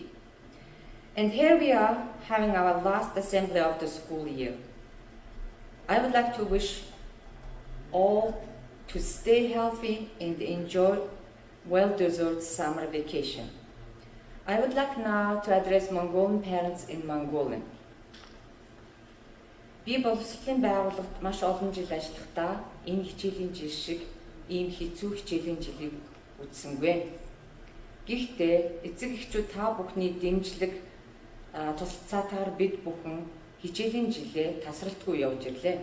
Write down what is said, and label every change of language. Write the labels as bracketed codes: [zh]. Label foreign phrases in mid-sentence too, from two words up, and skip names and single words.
[en] And here we are having our last assembly of the school year. I would like to wish all to stay healthy and enjoy well-deserved summer vacation. I would like now to address Mongolian parents in Mongolian. [mn] Би боловсролын байгууллагт маш олон жил ажиллахдаа энэ хичээлийн жил шиг ийм хэцүү хичээлийн жилийг үзсэнгүй. Гэхдээ эцэг эхчүүд та бүхний дэмжлэг тусалцаатаар бид бүхэн хичээлийн жилээ тасралтгүй явж ирлээ.